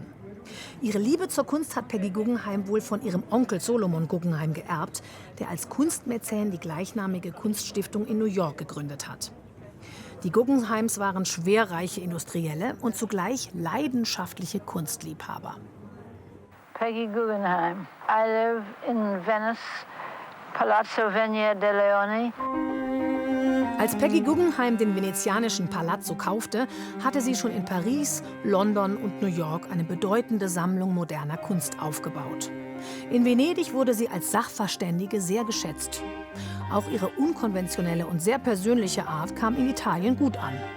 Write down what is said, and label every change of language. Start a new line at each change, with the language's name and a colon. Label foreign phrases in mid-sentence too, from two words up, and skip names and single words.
German: Ihre Liebe zur Kunst hat Peggy Guggenheim wohl von ihrem Onkel Solomon Guggenheim geerbt, der als Kunstmäzen die gleichnamige Kunststiftung in New York gegründet hat. Die Guggenheims waren schwerreiche Industrielle und zugleich leidenschaftliche Kunstliebhaber. Peggy Guggenheim.
English: I live in Venice, Palazzo Venier de Leoni.
German: Als Peggy Guggenheim den venezianischen Palazzo kaufte, hatte sie schon in Paris, London und New York eine bedeutende Sammlung moderner Kunst aufgebaut. In Venedig wurde sie als Sachverständige sehr geschätzt. Auch ihre unkonventionelle und sehr persönliche Art kam in Italien gut an.